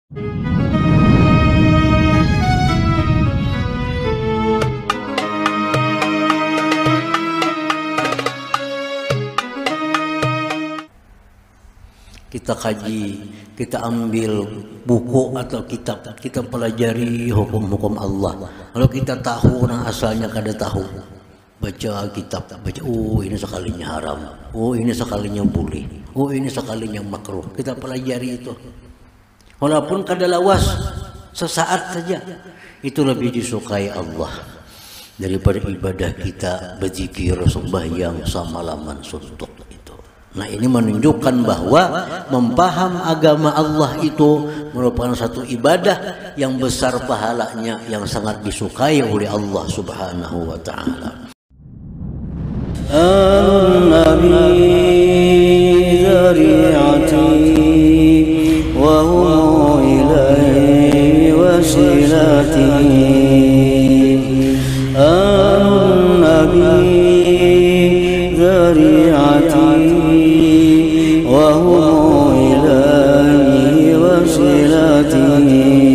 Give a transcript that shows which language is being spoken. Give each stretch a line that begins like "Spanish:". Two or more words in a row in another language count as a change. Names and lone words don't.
Indonesian: Kita kaji, kita ambil buku atau kitab, kita pelajari hukum-hukum Allah. Kalau kita tahu orang asalnya kada tahu, baca kitab, baca, oh ini sekalinya haram, oh ini sekalinya boleh, oh ini sekalinya makruh. Kita pelajari itu. Walaupun kada lawas sesaat saja, itu lebih disukai Allah daripada ibadah kita berzikir, sembahyang, samalaman suntuk itu. Nah, ini menunjukkan bahwa memaham agama Allah itu merupakan satu ibadah yang besar pahalanya, yang sangat disukai oleh Allah
Arabic: سبحانه وتعالى. النبي ذريعتي وهو إليه وسيلتي. النبي ذريعتي وهو إليه وسيلتي.